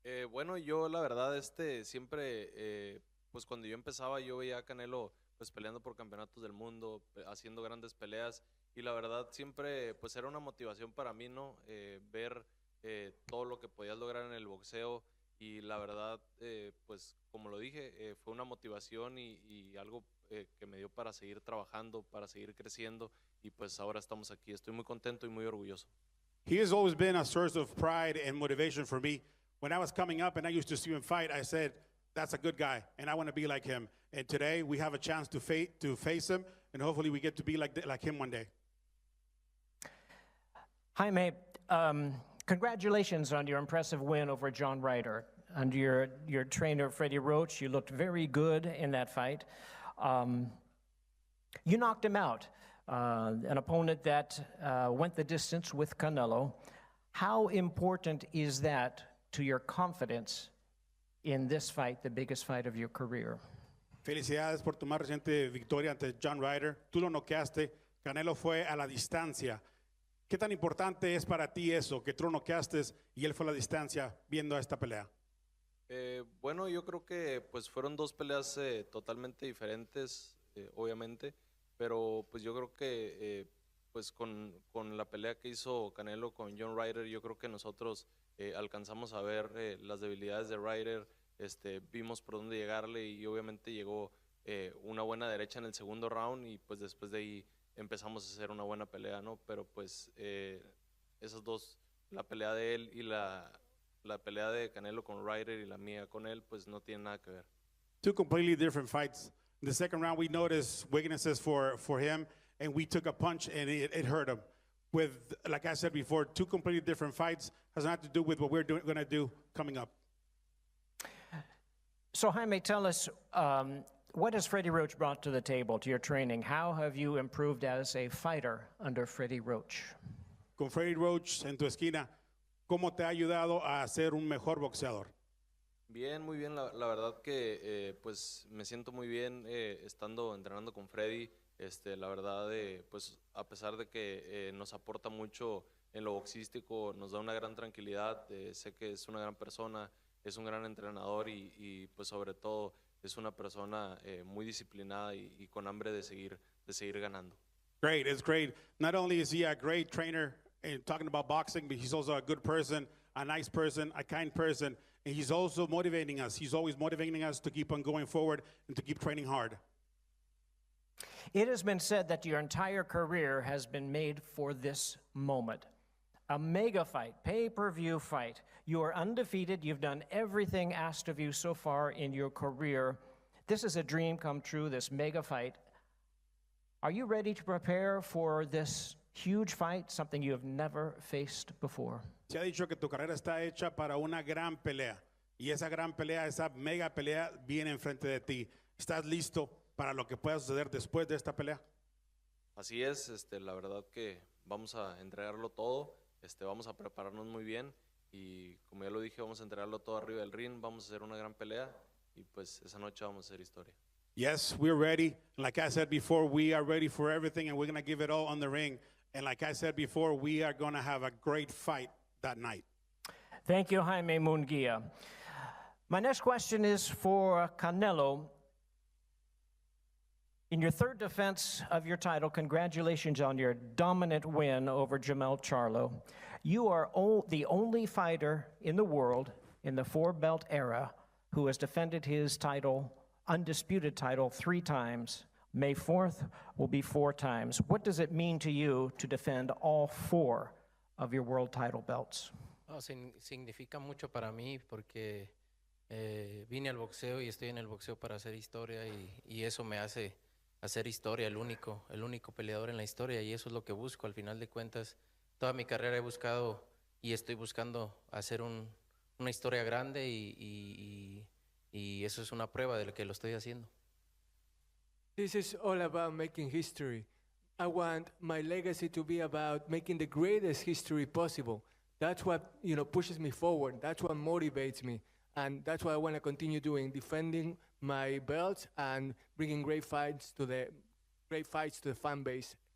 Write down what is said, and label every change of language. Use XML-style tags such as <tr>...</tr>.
<es>Bueno, yo la verdad siempre, pues cuando yo empezaba yo veía a Canelo pues peleando por campeonatos del mundo, haciendo grandes peleas y la verdad siempre pues era una motivación para mí, ¿no? Ver todo lo que podías lograr en el boxeo y la verdad pues como lo dije fue una motivación y algo que me dio para seguir trabajando, para seguir creciendo y pues ahora estamos aquí. Estoy muy contento y muy orgulloso.</es> <en>He has always been a source of pride and motivation for me. When I was coming up and I used to see him fight, I said, that's a good guy, and I want to be like him. And today we have a chance to face him, and hopefully we get to be like him one day. Jaime, congratulations on your impressive win over John Ryder. Under your trainer, Freddy Roach, you looked very good in that fight. You knocked him out, an opponent that went the distance with Canelo. How important is that to your confidence in this fight, the biggest fight of your career?</en> <es>Felicidades por tu más reciente victoria ante John Ryder. Tú lo noqueaste, Canelo fue a la distancia. ¿Qué tan importante es para ti eso, que tú lo noqueaste y él fue a la distancia viendo esta pelea? Bueno, yo creo que pues fueron dos peleas totalmente diferentes, obviamente, pero pues yo creo que pues con la pelea que hizo Canelo con John Ryder, yo creo que nosotros alcanzamos a ver las debilidades de Ryder, vimos por dónde llegarle y obviamente llegó una buena derecha en el segundo round y pues después de ahí empezamos a hacer una buena pelea, ¿no? Pero pues esas dos, la pelea de él y la pelea de Canelo con Ryder y la mía con él, pues no tienen nada que ver.</es> <en>Two completely different fights. In the second round, we noticed weaknesses for him, and we took a punch, and it hurt him. With, like I said before, two completely different fights has nothing to do with what we're going to do coming up. So Jaime, tell us, what has Freddy Roach brought to the table, to your training? How have you improved as a fighter under Freddy Roach?</en> <es>Con Freddy Roach en tu esquina, ¿cómo te ha ayudado a ser un mejor boxeador? Bien, muy bien. La verdad que pues me siento muy bien estando entrenando con Freddy. La verdad, pues a pesar de que nos aporta mucho en lo boxístico, nos da una gran tranquilidad. Sé que es una gran persona, es un gran entrenador y pues sobre todo es una persona muy disciplinada y con hambre de seguir ganando.</es> <en>Great, it's great. Not only is he a great trainer and talking about boxing, but he's also a good person, a nice person, a kind person, and he's also motivating us. He's always motivating us to keep on going forward and to keep training hard. It has been said that your entire career has been made for this moment. A mega fight, pay-per-view fight. You are undefeated. You've done everything asked of you so far in your career. This is a dream come true, this mega fight. Are you ready to prepare for this huge fight, something you have never faced before?</en> <es>Se ha dicho que tu carrera está hecha para una gran pelea. Y esa gran pelea, esa mega pelea, viene enfrente de ti. ¿Estás listo para lo que pueda suceder después de esta pelea? Así es, la verdad que vamos a entregarlo todo, vamos a prepararnos muy bien y como ya lo dije, vamos a entregarlo todo arriba del ring, vamos a hacer una gran pelea y pues esa noche vamos a hacer historia.</es> <en>Yes, we're ready. Like I said before, we are ready for everything and we're going to give it all on the ring. And like I said before, we are going to have a great fight that night. Thank you, Jaime Munguia. My next question is for Canelo. In your third defense of your title, congratulations on your dominant win over Jamel Charlo. You are the only fighter in the world in the four-belt era who has defended his title, undisputed title, 3 times. May 4th will be 4 times. What does it mean to you to defend all 4 of your world title belts?</en> <es>Oh, significa mucho para mí porque vine al boxeo y estoy en el boxeo para hacer historia y eso me hace hacer historia, el único peleador en la historia y eso es lo que busco. Al final de cuentas, toda mi carrera he buscado y estoy buscando hacer una historia grande y eso es una prueba de lo que lo estoy haciendo.</es> <en>This is all about making history. I want my legacy to be about making the greatest history possible. That's what, pushes me forward. That's what motivates me. And that's what I want to continue doing, defending my belts and bringing great fights to the fan base.</en>